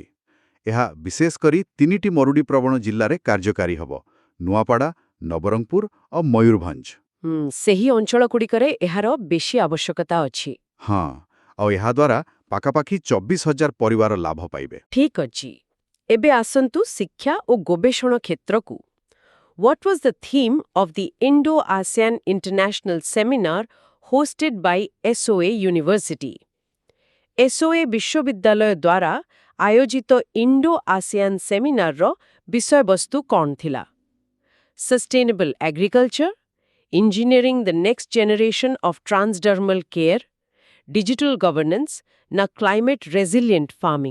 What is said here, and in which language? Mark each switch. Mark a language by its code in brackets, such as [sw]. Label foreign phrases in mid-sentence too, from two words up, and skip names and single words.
[or] ଏହା ବିଶେଷ କରି 3ଟି ମରୁଡ଼ି ପ୍ରବଣ ଜିଲ୍ଲାରେ କାର୍ଯ୍ୟକାରୀ ହେବ: ନୂଆପଡ଼ା, ନବରଙ୍ଗପୁର ଆଉ ମୟୂରଭଞ୍ଜ। ସେହି ଅଞ୍ଚଳଗୁଡ଼ିକରେ ଏହାର ବେଶୀ ଆବଶ୍ୟକତା ଅଛି। ହଁ, ଆଉ ଏହାଦ୍ୱାରା ପାଖାପାଖି 24,000 ପରିବାର ଲାଭ ପାଇବେ। ଠିକ୍ ଅଛି। ଏବେ ଆସନ୍ତୁ ଶିକ୍ଷା ଓ ଗବେଷଣା କ୍ଷେତ୍ରକୁ। [en] What was the theme of the Indo-ASEAN International Seminar hosted by SOA University? [or] SOA ବିଶ୍ୱବିଦ୍ୟାଳୟ ଦ୍ୱାରା ଆୟୋଜିତ ଇଣ୍ଡୋ-ଆସିଆନ୍ ସେମିନାରର ବିଷୟବସ୍ତୁ କ'ଣ ଥିଲା? [en] Sustainable agriculture, engineering the next generation of transdermal care, digital governance ନା climate resilient farming?